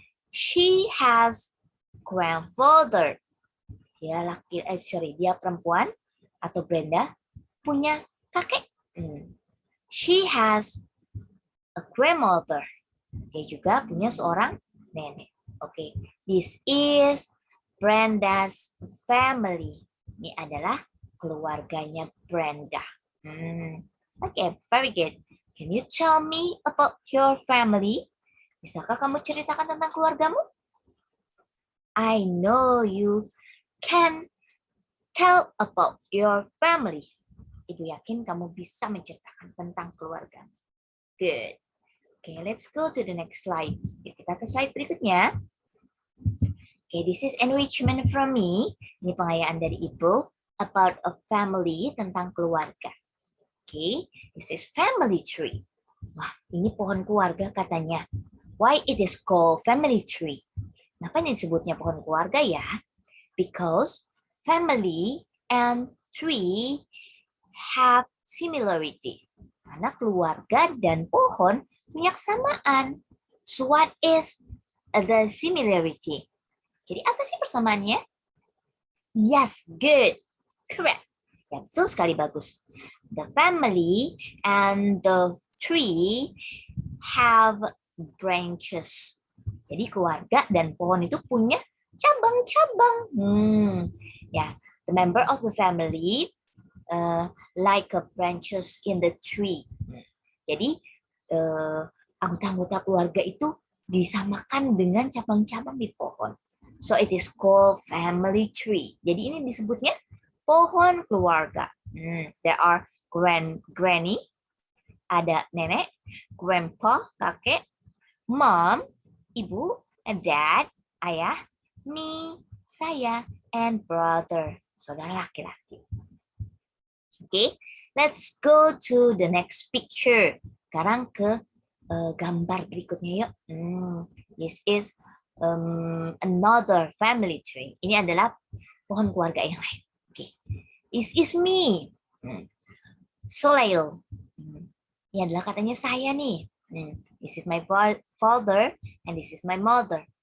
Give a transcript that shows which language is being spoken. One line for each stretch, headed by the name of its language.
English: She has grandfather.
Indonesian: Dia perempuan atau Brenda punya kakek.
English: She has a grandmother.
Indonesian: Dia juga punya seorang nenek.
English: Okay, this is Brenda's family.
Indonesian: Ini adalah keluarganya Brenda.
English: Okay, very good. Can you tell me about your family?
Indonesian: Bisakah kamu ceritakan tentang keluargamu?
English: I know you can tell about your family.
Indonesian: Ibu yakin kamu bisa menceritakan tentang keluargamu.
English: Good. Okay, let's go to the next slide.
Indonesian: Kita ke slide berikutnya.
English: Okay, this is enrichment from me.
Indonesian: Ini pengayaan dari Ibu
English: about a family,
Indonesian: tentang keluarga.
English: Okay, this is family tree.
Indonesian: Wah, ini pohon keluarga katanya.
English: Why it is called family tree?
Indonesian: Kenapa ini disebutnya pohon keluarga ya?
English: Because family and tree have similarity.
Indonesian: Karena keluarga dan pohon punya kesamaan.
English: So what is the similarity?
Indonesian: Jadi apa sih persamaannya?
English: Yes, good. Correct.
Indonesian: Ya, betul sekali, bagus.
English: The family and the tree have branches.
Indonesian: Jadi keluarga dan pohon itu punya cabang-cabang.
English: Ya, the member of the family like branches in the tree.
Indonesian: Jadi anggota-anggota keluarga itu disamakan dengan cabang-cabang di pohon.
English: So it is called family tree.
Indonesian: Jadi ini disebutnya pohon keluarga.
English: There are granny,
Indonesian: ada nenek, grandpa, kakek, mom, ibu, and dad, ayah, me, saya, and brother, saudara laki-laki.
English: Okay, let's go to the next picture.
Indonesian: Sekarang ke gambar berikutnya yuk.
English: This is another family tree.
Indonesian: Ini adalah pohon keluarga yang lain.
English: Okay, this is me.
Indonesian: Soleil. Ini adalah katanya saya nih.
English: This is my father and this is my mother.